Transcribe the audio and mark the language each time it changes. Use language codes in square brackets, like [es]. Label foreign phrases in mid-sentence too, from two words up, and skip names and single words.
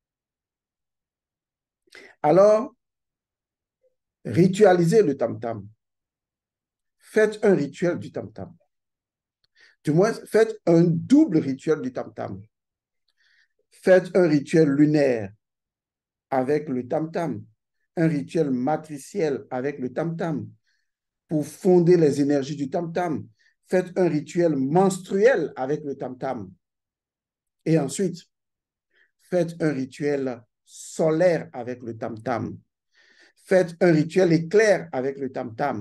[fr] Alors, ritualisez le tam-tam. Faites un rituel du tam-tam. Du moins, faites un double rituel du tam-tam. Faites un rituel lunaire avec le tam-tam, un rituel matriciel avec le tam-tam pour fonder les énergies du tam-tam. Faites un rituel menstruel avec le tam-tam. Et ensuite, faites un rituel solaire avec le tam-tam. Faites un rituel éclair avec le tam-tam.